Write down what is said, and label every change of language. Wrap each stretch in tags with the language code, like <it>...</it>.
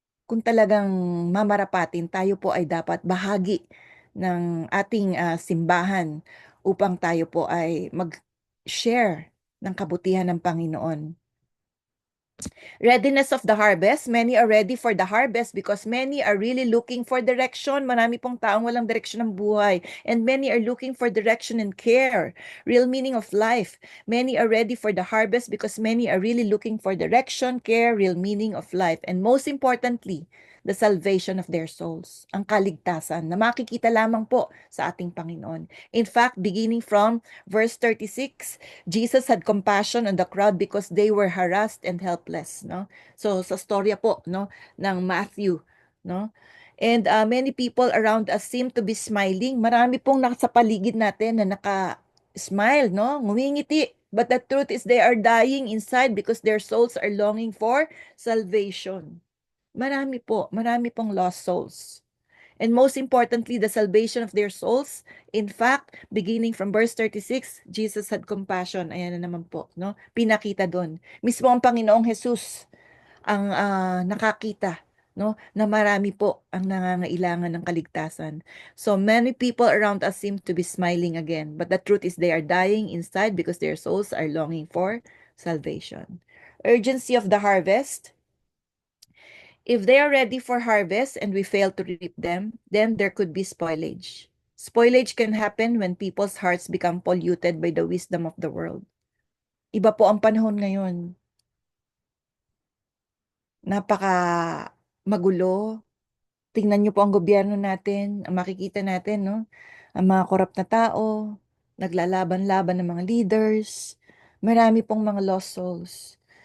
<tl>Kung talagang mamarapatin, tayo po ay dapat bahagi ng ating simbahan upang tayo po ay mag-share ng kabutihan ng Panginoon.</tl> <en>Readiness of the harvest. Many are ready for the harvest because many are really looking for direction.</en> <tl>Marami pong taong walang direksyon ng buhay.</tl> <en>And many are looking for direction and care. Real meaning of life. Many are ready for the harvest because many are really looking for direction, care, real meaning of life. And most importantly, the salvation of their souls.</en> <tl>Ang kaligtasan na makikita lamang po sa ating Panginoon.</tl> <en>In fact, beginning from verse 36, Jesus had compassion on the crowd because they were harassed and helpless, no?</en> <tl>So sa storya po, no, ng Matthew, no?</tl> <en>And many people around us seem to be smiling.</en> <tl>Marami pong nasa paligid natin na naka-smile, no? Ngumingiti.</tl> <en>But the truth is they are dying inside because their souls are longing for salvation.</en> <tl>Marami pong lost souls.</tl> <en>And most importantly, the salvation of their souls. In fact, beginning from verse 36, Jesus had compassion.</en> <tl>Ayan na naman po, no? Pinakita doon. Mismo ang Panginoong Jesus ang nakakita, no? Na marami po ang nangangailangan ng kaligtasan.</tl> <en>So many people around us seem to be smiling again. But the truth is they are dying inside because their souls are longing for salvation. Urgency of the harvest. If they are ready for harvest and we fail to reap them, then there could be spoilage. Spoilage can happen when people's hearts become polluted by the wisdom of the world.</en> <tl>Iba po ang panahon ngayon. Napaka magulo. Tingnan niyo po ang gobyerno natin, ang makikita natin, no? Ang mga korap na tao, naglalaban-laban ng mga leaders, marami pong mga lost souls.</tl>